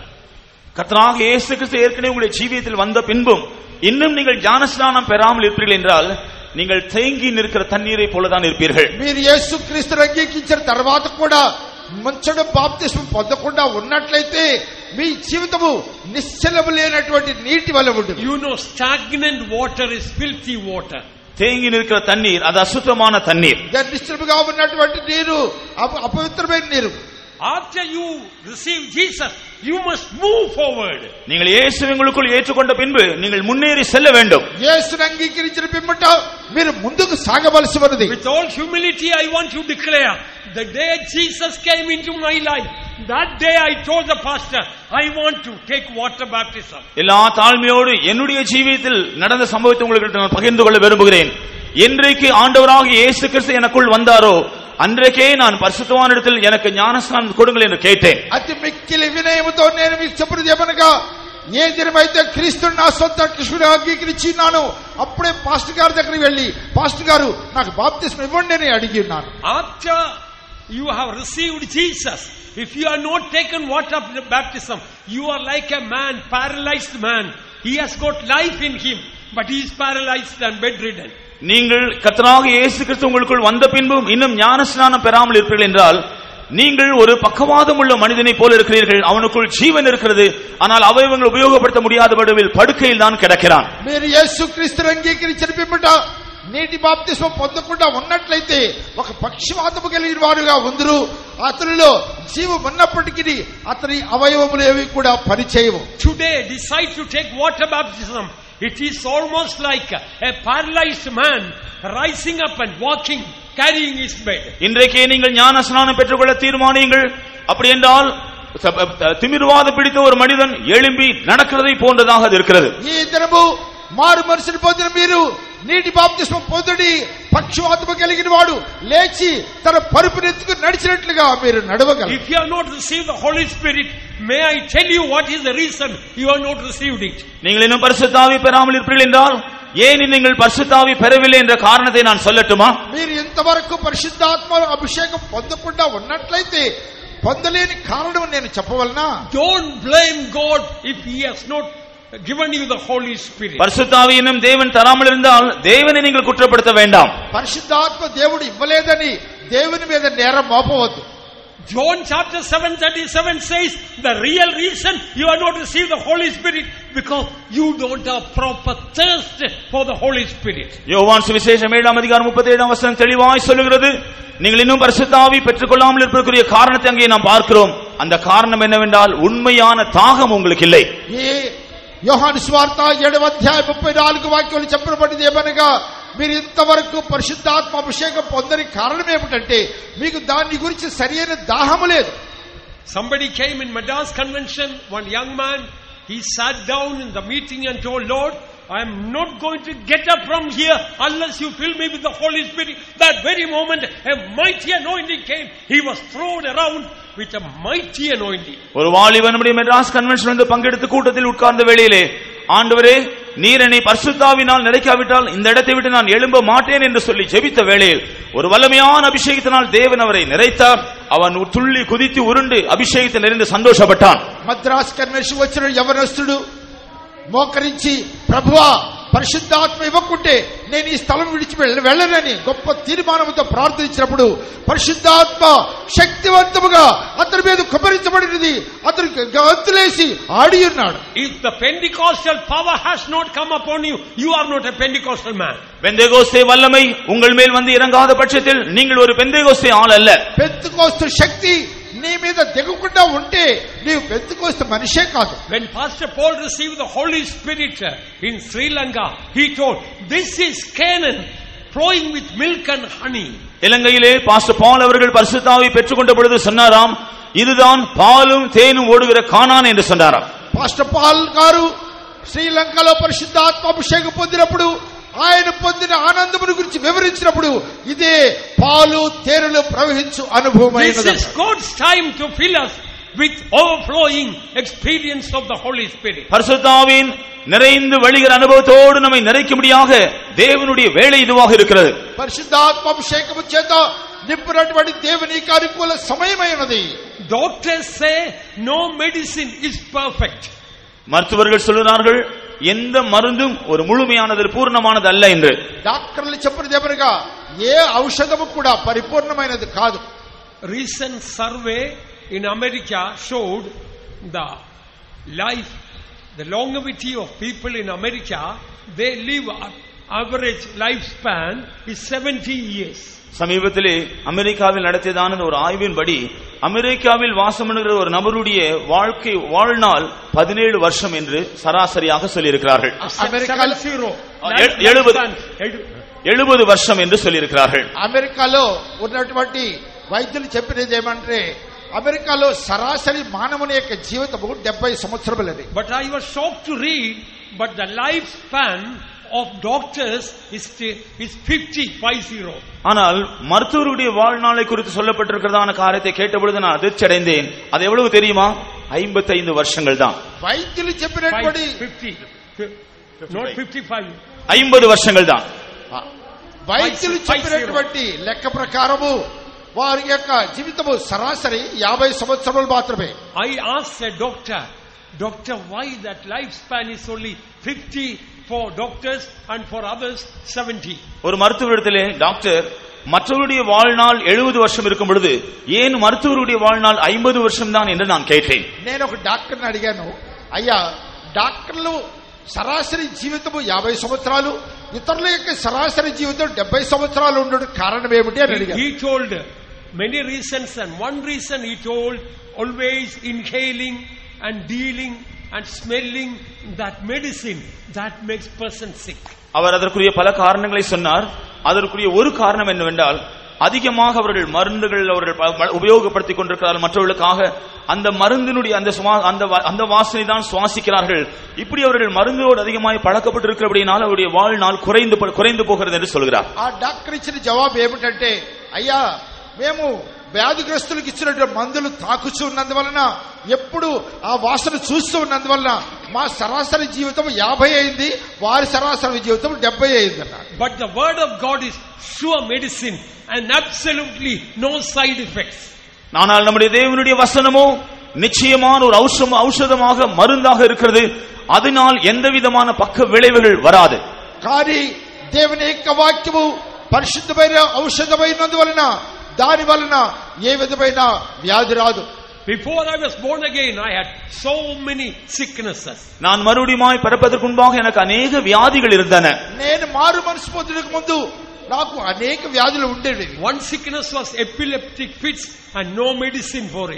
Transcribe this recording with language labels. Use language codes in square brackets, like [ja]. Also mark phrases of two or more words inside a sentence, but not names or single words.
[ta] கர்த்தராகிய இயேசு கிறிஸ்து ஏற்கனவே உங்களுடைய ஜீவியத்தில் வந்த பின்பும் இன்னும் நீங்கள் ஞானஸ்நானம் பெறாமல் இருப்பீர்கள் என்றால் நீங்கள் தேங்கி நிற்கிற தண்ணீரை போலதான் இருப்பீர்கள். [te] మీరు యేసు క్రీస్తును అంగీకరించిన తర్వాత కూడా మంచడం బాప్తిస్మం పొందకుండా ఉన్నట్లయితే మీ జీవితము నిశ్చలము లేనటువంటి నీటి వలె ఉంటుంది. [en] You know, stagnant water is filthy water. [ta] தேங்கி நிற்கிற தண்ணீர் அது அசுத்தமான தண்ணீர். [te] నిశ్చలముగా ఉన్నటువంటి నీరు అపవిత్రమైన నీరు. [en] After you receive Jesus, you must move forward. [ta] நீங்கள் இயேசுவை உங்களுக்குள் ஏற்றுக்கொண்ட பின்பு நீங்கள் முன்னேறி செல்ல வேண்டும். [te] యేసును అంగీకరించిన పిమ్మట మీరు ముందుకు సాగవలసి ఉన్నది. [en] With all humility I want to declare, the day Jesus came into my life, that day I told the pastor, I want to take water baptism. [ta] எல்லா தாழ்மையோடு என்னுடைய ஜீவியத்தில் நடந்த சம்பவத்தை உங்களுக்கு நான் பகிர்ந்து கொள்ள விரும்புகிறேன். என்றைக்கு ஆண்டவராகிய இயேசு கிறிஸ்து எனக்குள் வந்தாரோ அன்றைக்கே நான் பரிசுத்தவானிடத்தில் எனக்கு ஞானஸ்நானம் கொடுங்கள் என்று கேட்டேன். [te] అతి మిక్కిలి వినయముతో నేను మీకు చెప్పినది ఏమనగా, ఏ దినమైతే క్రీస్తుని నా సొంత రక్షకుడిగా అంగీకరించినాను అప్పుడే పాస్టర్ గారి దగ్గరికి వెళ్లి, పాస్టర్ గారు నాకు బాప్తిస్మం ఇవ్వండి అని అడిగి ఉన్నాను. [en] After you have received Jesus, if you are not taken water baptism, you are like a man, paralyzed man. He has got life in him, but he is paralyzed and bedridden. [ta] நீங்கள் கர்த்தராகிய இயேசு கிறிஸ்து உங்களுக்குள் வந்த பின்பும் இன்னும் ஞானஸ்நானம் பெறாமல் இருப்பீர்கள் என்றால் நீங்கள் ஒரு பக்கவாதம் உள்ள மனிதனை போல இருக்கிறீர்கள். அவனுக்குள் ஜீவன் இருக்கிறது, ஆனால் அவயவங்கள் உபயோகப்படுத்த முடியாத வடிவில் படுக்கையில் தான் கிடக்கிறான். [te] మీరు యేసుక్రీస్తుని అంగీకరించిన పిమ్మట నీటి బాప్తిస్మం పొందకుండా ఉన్నట్లయితే ఒక పక్షవాతము కలిగిన వారుగా ఉందరు. అతనిలో జీవం ఉన్నప్పటికీ అతని అవయవములు ఏవి కూడా పనిచేయవు. [en] Today decide to take water baptism. It is almost like a paralyzed man rising up and walking, carrying his bed. [ta] இன்றைக்கே நீங்கள் ஞானஸ்நானம் பெற்றுக்கொள்ள தீர்மானியுங்கள். அப்படி என்றால் திமிர்வாதம் பிடித்த ஒரு மனிதன் எழும்பி நடக்கிறதை போன்றதாக அது இருக்கிறது. [te] ఈ దినము మారు మనసును పొందిన మీరు నీటి బాప్తిస్మం పొందుడి, పక్షవాతము కలిగిన వాడు లేచి తన పరుపునెత్తుకు నడిచినట్లుగా మీరు నడవగలరు. [en] If you have not received the Holy Spirit, may I tell you what is the reason you have not received it? [ta] நீங்கள் இன்னும் பரிசுத்த ஆவி பெறாமல் இருப்பீர்கள் என்றால் ஏன் நீங்கள் பரிசுத்த ஆவி பெறவில்லை என்ற காரணத்தை நான் சொல்லட்டுமா? [te] మీరు ఇంతవరకు పరిశుద్ధాత్మ అభిషేకం పొందకుండా ఉన్నట్లయితే పొందలేని కారణం నేను చెప్పవలనా? [en] Don't blame God if he has not given you the Holy Spirit. [ta] பரிசுத்த ஆவி இன்னும் தேவன் தராமல் இருந்தால் தேவனை நீங்கள் குற்றப்படுத்த வேண்டாம். [te] పరిశుద్ధాత్మ దేవుడు ఇవ్వలేదని దేవుని మీద నేరం మోపవద్దు. [en] John chapter 7:37 says the real reason you are not received the Holy Spirit because you don't have proper thirst for the Holy Spirit. [ta] யோவான் சுவிசேஷம் 7ஆம் அதிகாரம் 37ஆம் வசனம் தெளிவாய் சொல்லுகிறது, நீங்கள் இன்னும் பரிசுத்த ஆவி பெற்றுக்கொள்ளாமல் இருப்பதற்குரிய காரணத்தை அங்கே நாம் பார்க்கிறோம். அந்த காரணம் என்னவென்றால் உண்மையான தாகம் உங்களுக்கு இல்லை. [te] యోహాను సువార్త 7వ అధ్యాయం 34 వాక్యాలు చెప్పబడింది ఏమనగా, మీరు ఇంతవరకు పరిశుద్ధాత్మ అభిషేకం పొందని కారణం ఏమిటంటే మీకు దాని గురించి సరైన దాహము లేదు. [en] Somebody came in Madras convention, one young man, he sat down in the meeting and told, Lord, I am not going to get up from here unless you fill me with the Holy Spirit. That very moment, a mighty anointing came. He was thrown around with a mighty anointing. [ta] ஒரு வாலிபன் நம்முடைய மெட்ராஸ் கன்வென்ஷன் வந்து பங்கெடுத்து கூட்டத்தில் உட்கார்ந்த வேளையிலே, ஆண்டவரே நீர் என்னை பரிசுத்தாவினால் நிறைக்காவிட்டால் இந்த இடத்தை விட்டு நான் எழும்ப மாட்டேன் என்று சொல்லி ஜெபித்த வேளையில் ஒரு வல்லமையான அபிஷேகத்தினால் தேவன் அவரை நிறைத்தார். அவன் துள்ளி குதித்து உருண்டு அபிஷேகத்தில் நிறைந்து சந்தோஷப்பட்டான். [te] మద్రాస్ కన్వెన్షన్ వచ్చిన యవనస్తుడు మోకరించి, ప్రభువా పరిశుద్ధాత్మ ఇవ్వకుంటే నేను ఈ స్థలం విడిచి వెళ్ళనని గొప్ప తీర్మానంతో ప్రార్థించినప్పుడు పరిశుద్ధాత్మ శక్తివంతముగా అతని మీద కుమ్మరించబడినది. అతను గంతులేసి ఆడి ఉన్నాడు. [en] If the Pentecostal power has not come upon you, you are not a Pentecostal man. [ta] பெந்தேகோஸ்தே வல்லமை உங்கள் மேல் வந்து இறங்காத பட்சத்தில் நீங்கள் ஒரு பெந்தேகோஸ்தே ஆள் அல்ல. [te] పెంతెకోస్తు శక్తి నీ మీద దిగకుండా ఉంటే నీవు పెంతెకోస్తు మనిషే కాదు. [en] When Pastor Paul received the Holy Spirit in Sri Lanka, he told, this is Canaan flowing with milk and honey. [ta] இலங்கையிலே பாஸ்டர் பால் அவர்கள் பரிசுத்தாவியை பெற்றுக்கொண்ட பொழுது சொன்னாராம், இதுதான் பாலும் தேனும் ஓடுகிற கானான் என்று சொன்னாராம். [te] పాస్టర్ పాల్ గారు శ్రీలంకలో పరిశుద్ధాత్మ అభిషేకం పొందినప్పుడు ఆయన పొందిన ఆనందమును గురించి వివరించినప్పుడు ఇదే పాలు తేనెలు ప్రవహించు అనుభవమైనది. [en] This is God's time to fill us with overflowing experience of the Holy Spirit. [ta] பரிசுத்தாவின் நிறைந்து வழிகிற அனுபவத்தோடு நம்மை நிறைக்கும்படியாக தேவனுடைய வேலை இதுவாக இருக்கிறது. [te] పరిశుద్ధాత్మ అభిషేకము చేత నింపినటువంటి దేవుని అనుకూల సమయమైనది. [en] Doctors say no medicine is perfect. [ta] மருத்துவர்கள் சொல்கிறார்கள் எந்த மருந்தும் ஒரு முழுமையானது பூர்ணமானது அல்ல என்று. [te] డాక్టర్లు చెప్పినది ఏమనగా ఏ ఔషధము కూడా పరిపూర్ణమైనది కాదు. [en] Recent survey in America showed the longevity of people in America, they live average lifespan is 70 years. [ta] சமீபத்திலே அமெரிக்காவில் நடத்தியதான ஒரு ஆய்வின்படி அமெரிக்காவில் வாசமணுகிற ஒரு நபருடைய வாழ்க்கை வாழ்நாள் 17 வருஷம் என்று சராசரியாக சொல்லியிருக்கிறார்கள். 70 வருஷம் என்று சொல்லியிருக்கிறார்கள். [te] అమెరికాలో ఉన్నటువంటి వైద్యులు చెప్పినది ఏమంటే అమెరికాలో సరాసరి మానవుని యొక్క జీవితము 70 సంవత్సరములది. [en] But I was shocked to read, but the lifespan of doctors is 50. [ta] ஆனால் மருத்துவருடைய வாழ்நாளை குறித்து சொல்லப்பட்டிருக்கிறதான காரியத்தை கேட்டபொழுது நான் அதிர்ச்சி அடைந்தேன். அது எவ்வளவு தெரியுமா? 55 வருஷங்கள் தான். [te] వైద్యులు చెప్పినటువంటి [ta] 50 வருஷங்கள் தான். [te] వైద్యులు చెప్పినటువంటి లెక్క ప్రకారము వారి యొక్క జీవితము సరాసరి 50 సంవత్సరాలు మాత్రమే. [en] I asked a doctor, why that lifespan is only 50 for doctors and for others 70? [ta] ஒரு மருத்துவரிடத்திலே டாக்டர் மற்றவருடைய வாழ்நாள் 70 வருஷம் இருக்கும் பொழுது ஏன் மருத்துவருடைய வாழ்நாள் 50 வருஷம் தான் என்று நான் கேட்டேன். [te] నేను ఒక డాక్టర్ని అడిగాను, అయ్యా డాక్టర్లు సరాసరి జీవితము 50 సంవత్సరాలు, ఇతరుల యొక్క సరాసరి జీవితం 70 సంవత్సరాలు ఉండడం కారణం ఏమిటి అని అడిగాను. [en] He told many reasons, and one reason he told, always inhaling and dealing and smelling that medicine that makes person sick. [ta] அவர் அதற்குரிய பல காரணங்களை சொன்னார். அதற்குரிய ஒரு காரணம் என்னவென்றால் அதிகமாக அவர்கள் மருந்துகள் அவர்கள் உபயோகப்படுத்திக் கொண்டிருக்கிறார்கள் மற்றவர்களுக்காக. அந்த மருந்தினுடைய அந்த வாசனை தான் சுவாசிக்கிறார்கள். இப்படி அவர்கள் மருந்தோடு அதிகமாக பழக்கப்பட்டிருக்கிறபடியால் அவருடைய வாழ்நாள் குறைந்து போகிறது என்று சொல்கிறார். [te] ఆ డాక్టర్ ఇచ్చిన జవాబు ఏమిటంటే, అయ్యా మేము వ్యాధిగ్రస్తులకు ఇచ్చినటువంటి మందులు తాకుచూ ఉన్నందువలన, ఎప్పుడు ఆ వాసన చూస్తూ ఉన్నందువలన మా సరాసరి జీవితం 50 అయింది, వారి సరాసరి జీవితం 70 అయింది అన్నారు. [en] But the word of God is sure medicine and absolutely no side effects. [ta] ஆனால் நம்முடைய தேவனுடைய வசனமோ நிச்சயமான ஒரு ఔషధமாக மருந்தாக இருக்கிறது. அதனால் எந்த விதமான பக்க விளைவுகள் வராது. [te] కానీ దేవుని యొక్క వాక్యము పరిశుద్ధమైన ఔషధమైనందువలన దాని వలన ఏ విధమైన వ్యాధి రాదు. [en] Before I was born again, I had so many sicknesses. [ta] நான் மறுபடியும் பிறப்பதற்கு முன்பாக எனக்கு अनेक வியாதிகள் இருந்தன. [te] నేను మారు మనసు పొందడానికి ముందు నాకు అనేక వ్యాధులు ఉండేవి. [en] One sickness was epileptic fits and no medicine for it.